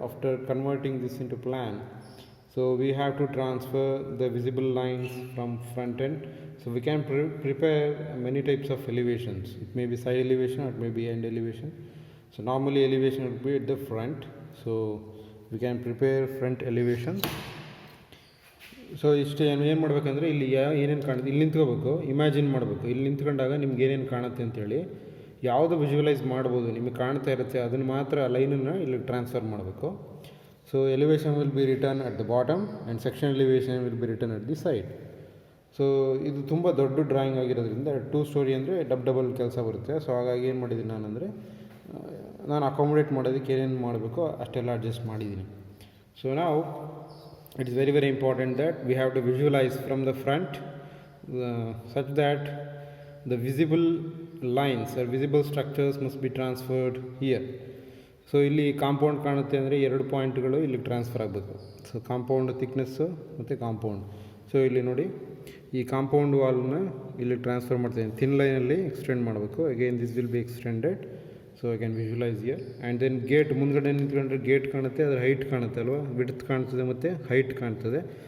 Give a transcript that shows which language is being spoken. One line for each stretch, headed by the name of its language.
English: After converting this into plan, so we have to transfer the visible lines from front end. So we can prepare many types of elevations. It may be side elevation or it may be end elevation. So normally elevation would be at the front. So we can prepare front elevation.
Kannada: So ಇಷ್ಟು ಏನು ಮಾಡಬೇಕಂದ್ರೆ ಇಲ್ಲಿ ಏನೇನು ಕಾಣುತ್ತೆ ಇಲ್ಲಿ ನಿಂತ್ಕೋಬೇಕು, imagine ಮಾಡಬೇಕು. ಇಲ್ಲಿ ನಿಂತ್ಕೊಂಡಾಗ ನಿಮ್ಗೆ ಏನೇನು ಕಾಣುತ್ತೆ ಅಂತೇಳಿ ಯಾವುದು ವಿಜುವಲೈಸ್ ಮಾಡ್ಬೋದು, ನಿಮಗೆ ಕಾಣ್ತಾ ಇರುತ್ತೆ ಅದನ್ನು ಮಾತ್ರ ಲೈನನ್ನು ಇಲ್ಲಿ ಟ್ರಾನ್ಸ್ಫರ್ ಮಾಡಬೇಕು.
English: So elevation will be return at the bottom and section elevation will be return at the side.
Kannada: So ಇದು ತುಂಬ ದೊಡ್ಡ ಡ್ರಾಯಿಂಗ್ ಆಗಿರೋದ್ರಿಂದ 2 ಸ್ಟೋರಿ ಅಂದರೆ ಡಬಲ್ ಕೆಲಸ ಬರುತ್ತೆ. ಸೊ ಹಾಗಾಗಿ ಏನು ಮಾಡಿದ್ದೀನಿ ನಾನಂದರೆ ನಾನು ಅಕಾಮಡೇಟ್ ಮಾಡೋದಕ್ಕೆ ಏನೇನು ಮಾಡಬೇಕು ಅಷ್ಟೆಲ್ಲ ಅಡ್ಜಸ್ಟ್ ಮಾಡಿದ್ದೀನಿ.
English: So ನಾವು it is very important that we have to visualize from the front such that the visible lines or visible structures must be transferred here.
Kannada: So ಇಲ್ಲಿ ಕಾಂಪೌಂಡ್ ಕಾಣುತ್ತೆ ಅಂದರೆ 2 ಪಾಯಿಂಟ್ಗಳು ಇಲ್ಲಿ ಟ್ರಾನ್ಸ್ಫರ್ ಆಗಬೇಕು. ಸೊ ಕಾಂಪೌಂಡ್ ಥಿಕ್ನೆಸ್ಸು ಮತ್ತು compound. So ಇಲ್ಲಿ ನೋಡಿ ಈ ಕಾಂಪೌಂಡ್ ವಾಲ್ನ ಇಲ್ಲಿ ಟ್ರಾನ್ಸ್ಫರ್ ಮಾಡ್ತಾಯಿದ್ದೀನಿ, ಥಿನ್ ಲೈನಲ್ಲಿ ಎಕ್ಸ್ಟೆಂಡ್ ಮಾಡಬೇಕು.
English: Again this will be extended. So I can visualize here.
Kannada: And then gate ಮುಂದ್ಗಡೆ ನಿಂತ್ಕೊಂಡ್ರೆ ಗೇಟ್ ಕಾಣುತ್ತೆ, ಅದರ ಹೈಟ್ ಕಾಣುತ್ತೆ ಅಲ್ವಾ, ವಿಡ್ತ್ ಕಾಣ್ತದೆ ಮತ್ತು ಹೈಟ್ ಕಾಣ್ತದೆ.